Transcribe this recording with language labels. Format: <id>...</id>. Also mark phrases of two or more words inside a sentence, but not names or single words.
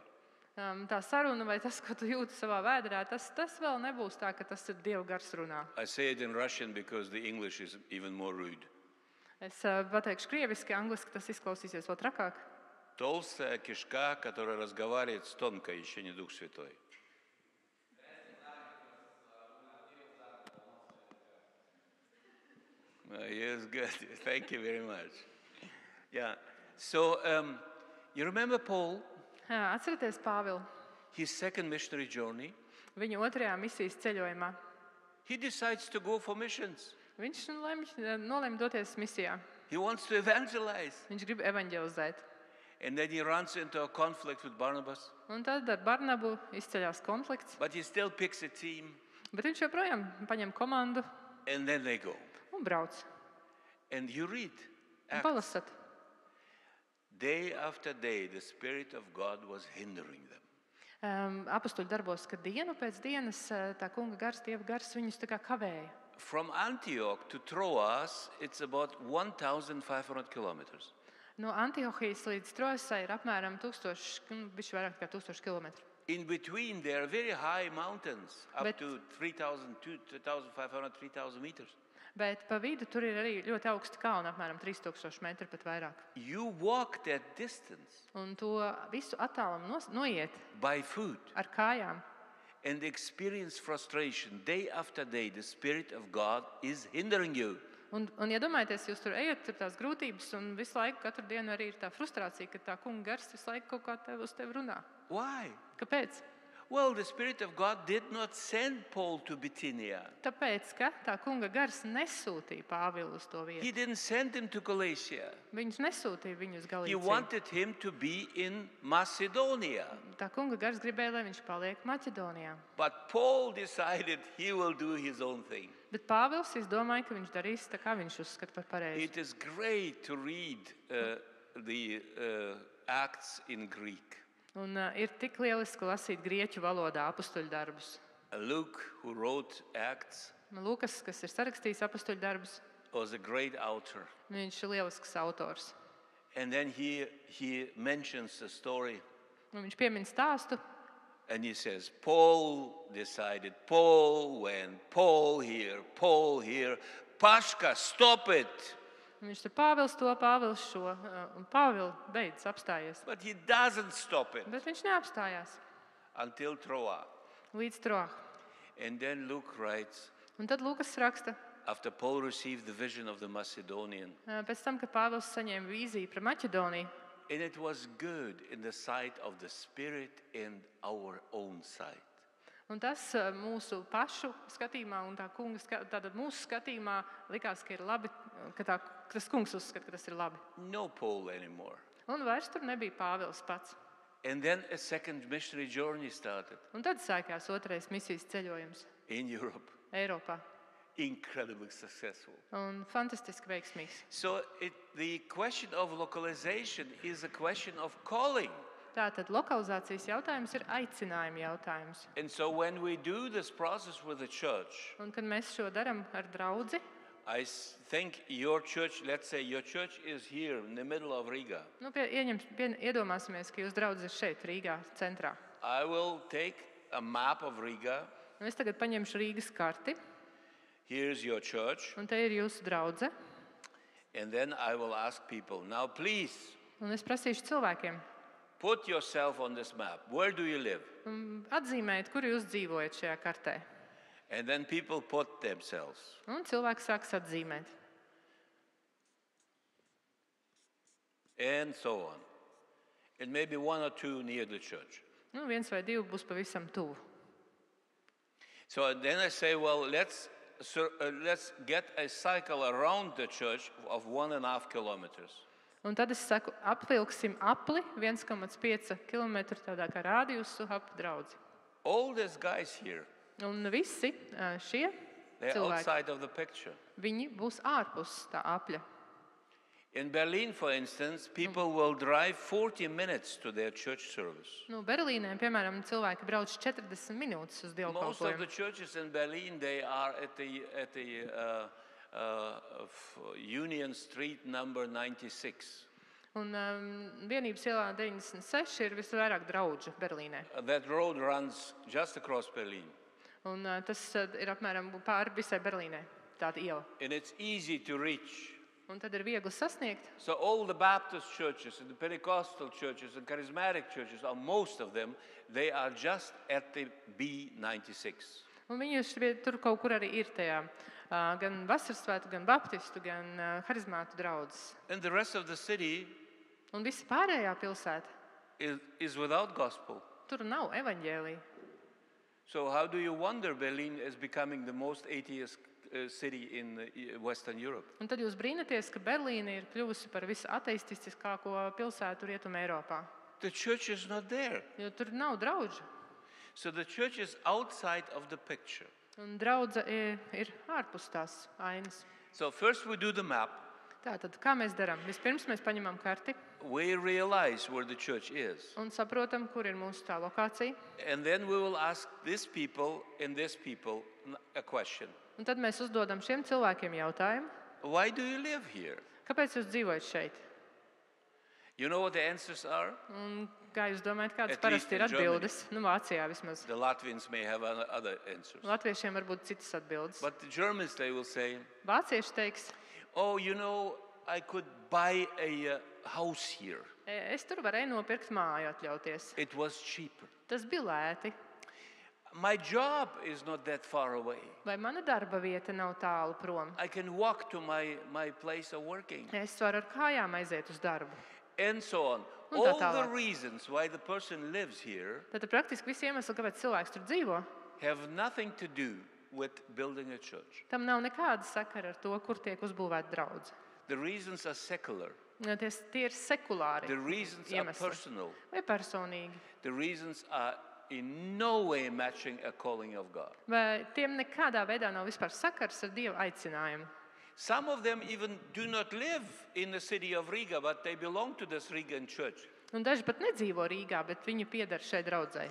<lv>Tā saruna vai tas, ko tu jūti savā vēderā, tas vēl nebūs tā, ka tas ir Dieva gars runā.</lv> <en>I say it in Russian because the English is even more rude.</en> <lv>Es pateikšu krieviski, angliski tas izklausīsies vēl trakāk.</lv> <ru>Толстая кишка, которая разговаривает с тонкой, еще не Дух Святой.</ru> <en>Yes, good. Thank you very much. Yeah. So you remember Paul,</en> <lv>Atcerieties Pāvilu,</lv> <en>his second missionary journey?</en> <lv>viņa otrajā misijas ceļojumā.</lv> <en>He decides to go for missions.</en> <lv>Viņš nolēma doties misijā.</lv> <en>He wants to evangelize.</en> <lv>Viņš grib evaņģelizēt.</lv> <en>And then he runs into a conflict with Barnabas.</en> <lv>Un tad ar Barnabu izceļās konflikts,</lv> <en>But he still picks a team,</en> <lv>bet viņš joprojām paņem komandu</lv> <en>and then they go.</en> <lv>un brauc.</lv> <en>And you read,</en> <lv>Un</lv> <en>Acts.</en> <lv>palasat.</lv> <en>Day after day, the Spirit of God was hindering them.</en> <lv>Apostoļu darbos, ka dienu pēc dienas tā kunga gars, Dieva gars viņus tā kā kavēja.</lv> <en>From Antioch to Troas, it's about 1,500 kilometers.</en> <lv>No Antiohijas līdz Trojasai ir apmēram 1000, bišķi vairāk kā 1000 kilometru.</lv> <en>In between, there are very high mountains, up But- to 3,000, 2,500, 3,000 meters.</en> <lv>Bet pa vidu tur ir arī ļoti augsti kalni, apmēram 3000 metru pat vairāk.</lv> <en>You walk that distance</en> <lv>Un to visu attālumu noiet</lv> <en>by foot</en> <lv>ar kājām.</lv> <en>and experience frustration. Day after day, the Spirit of God is hindering you.</en> <lv>Un ja domājaties, jūs tur ejat, tur tās grūtības, un visu laiku, katru dienu arī ir tā frustrācija, ka tā kunga gars visu laiku kaut kā uz tevi runā.</lv> <en>Why?</en> <lv>Kāpēc?</lv> <en>Well, the Spirit of God did not send Paul to Bithynia.</en> <lv>Tāpēc, ka tā kunga gars nesūtīja Pāvilu uz to</lv> <en>He</en> <lv>vietu.</lv> <en>didn't send him to Galatia.</en> <lv>Viņš nesūtīja viņu uz</lv> <en>He</en> <lv>Galīciju.</lv> <en>wanted him to be in Macedonia.</en> <lv>Tā kunga gars gribēja, lai viņš paliek Maķedonijā.</lv> <en>But Paul decided he will do his own thing.</en> <lv>Bet Pāvils izdomāja, ka viņš darīs tā, kā viņš uzskata par pareizi.</lv> <en>It is great to read the Acts in Greek.</en> <lv>Un ir tik lieliski lasīt grieķu valodā apostoļu darbus.</lv> <en>Luke, who wrote Acts,</en> <lv>Lūkas, kas ir sarakstījis apostoļu darbus,</lv> <en>was a great author.</en> <lv>viņš ir lielisks autors.</lv> <en>And then he mentions the story</en> <lv>Un viņš piemin stāstu,</lv> <en>and he says, Paul decided, Paul went, Paul here, Pashka, stop it.</en> <lv>un viņš tur Pāvils to, Pāvils šo, un Pāvils beidz apstājies.</lv> <en>But he doesn't stop it</en> <lv>Bet viņš neapstājās</lv> <en>until Troa.</en> <lv>līdz Troah.</lv> <en>And then Luke writes,</en> <lv>Un tad Lūkas raksta,</lv> <en>after Paul received the vision of the Macedonian.</en> <lv>Pēc tam, kad Pāvils saņēma vīziju par Maķedoniju,</lv> <en>And it was good in the sight of the Spirit and our own sight.</en> <lv>un tas mūsu pašu skatījumā un tā kunga tātad mūsu skatījumā likās, ka ir labi, ka tas kungs uzskata, ka tas ir labi.</lv> <en>No Paul anymore.</en> <lv>Un vairs tur nebija Pāvils pats.</lv> <en>And then a second missionary journey started</en> <lv>Un tad sākās otrais misijas ceļojums</lv> <en>in Europe.</en> <lv>Eiropā.</lv> <en>Incredibly successful.</en> <lv>Un fantastiski veiksmīgs.</lv> <en>So the question of localization is a question of calling.</en> <lv>Tātad lokalizācijas jautājums ir aicinājuma jautājums.</lv> <en>And so when we do this process with the church,</en> <lv>Un kad mēs šo darām ar draudzi,</lv> <en>I think your church, let's say your church is here in the middle of Riga.</en> <lv>iedomāsimies, ka jūs draudz ir šeit, Rīgā, centrā.</lv> <en>I will take a map of Riga.</en> <lv>Un es tagad paņemšu Rīgas karti,</lv> <en>Here's your church.</en> <lv>un te ir jūsu draudze.</lv> <en>And then I will ask people, now please</en> <lv>Un es prasīšu cilvēkiem,</lv> <en>put yourself on this map. Where do you live?</en> <lv>atzīmējiet, kur jūs dzīvojat šajā kartē.</lv> <en>And then people put themselves. Un cilvēks sāks atzīmēt. And so on. And maybe one or two near the church.</en> <lv>Nu, 1 vai 2 būs pavisam tuvu.</lv> <en>So then I say, well, let's get a cycle around the church of 1.5 kilometers.</en> <lv>Un tad es saku, apvilksim apli 1,5 km tādā kā rādījusu ap draudzi.</lv> <en>All these guys here,</en> <lv>Un visi šie</lv> <en>they're</en> <lv>cilvēki,</lv> <en>outside of the picture.</en> <lv>viņi būs ārpus tā apļa.</lv> <en>In Berlin, for instance, people will drive 40 minutes to their church service.</en> <lv>Nu, Berlīnē, piemēram, cilvēki brauc 40 minūtes uz</lv> <en>Most of the</en> <lv>dievkalpojumu.</lv> <en>churches in Berlin, they are at the Union Street number 96.</en> <lv>Un vienības ielā 96 ir visvairāk draudžu Berlīnē.</lv> <en>That road runs just across Berlin.</en> <lv>Un tas ir apmēram pāri visai Berlīnē, tāda iela.</lv> <en>And it's easy to reach.</en> <lv>Un tad ir viegli sasniegt.</lv> <en>So all the Baptist churches and the Pentecostal churches and charismatic churches, or most of them, they are just at the B96.</en> <lv>Un viņi tur kaut kur arī ir tajā gan vasarasvētku, gan baptistu, gan harizmātu draudzes.</lv> <en>And the rest of the city</en> <lv>Un visa pārējā pilsēta,</lv> <en>is without gospel.</en> <lv>tur nav evaņģēlija.</lv> <en>So how do you wonder Berlin is becoming the most atheist city in Western Europe?</en> <lv>Un tad jūs brīnaties, ka Berlīne ir kļuvusi par visateistiskāko pilsētu Rietumē Eiropā.</lv> <en>The church is not there.</en> <lv>Jo tur nav draudžu.</lv> <en>So the church is outside of the picture.</en> <lv>Un draudze ir ārpus tās ainas.</lv> <en>So first we do the map.</en> <lv>Tātad, kā mēs darām? Vispirms mēs paņemam karti</lv> <en>We realize where the church is.</en> <lv>un saprotam, kur ir mūsu tā lokācija.</lv> <en>And then we will ask these people and these people a question.</en> <lv>Un tad mēs uzdodam šiem cilvēkiem jautājumu,</lv> <en>Why do you live here?</en> <lv>kāpēc jūs dzīvojat šeit?</lv> <en>You know what the answers are?</en> <lv>Un kā jūs domājat, kādas</lv> <en>At least</en> <lv>parasti ir</lv> <en>in Germany.</en> <lv>atbildes? Nu, Vācijā vismaz.</lv> <en>The Latvians may have other answers.</en> <lv>Latviešiem varbūt citas atbildes.</lv> <en>But the Germans, they will say,</en> <lv>Vācieši teiks,</lv> <en>oh, you know, I could buy a house here.</en> <lv>es tur varēju nopirkt māju atļauties.</lv> <en>It was cheaper.</en> <lv>Tas bija lēti.</lv> <en>My job is not that far away.</en> <lv>Vai mana darba vieta nav tālu prom?</lv> <en>I can walk to my place of working.</en> <lv>Es varu ar kājām aiziet uz darbu.</lv> <en>And so on.</en> <lv>Un tā</lv> <en>All the</en> <lv>tālāk.</lv> <en>reasons why the person lives here</en> <lv>Tātad praktiski visi iemesli, kāpēc cilvēks tur dzīvo,</lv> <en>have nothing to do with building a church.</en> <lv>tam nav nekāda sakara ar to, kur tiek uzbūvēta draudze.</lv> <en>The reasons are secular.</en> <lv>Tie ir sekulāri</lv> <en>The reasons are</en> <lv>iemesli</lv> <en>personal.</en> <lv>vai personīgi.</lv> <en>The reasons are in no way matching a calling of God.</en> <lv>Vai tiem nekādā veidā nav vispār sakars ar Dieva aicinājumu.</lv> <en>Some of them even do not live in the city of Riga, but they belong to this Rigan church.</en> <lv>Un daži pat nedzīvo Rīgā, bet viņi pieder šai draudzei.</lv>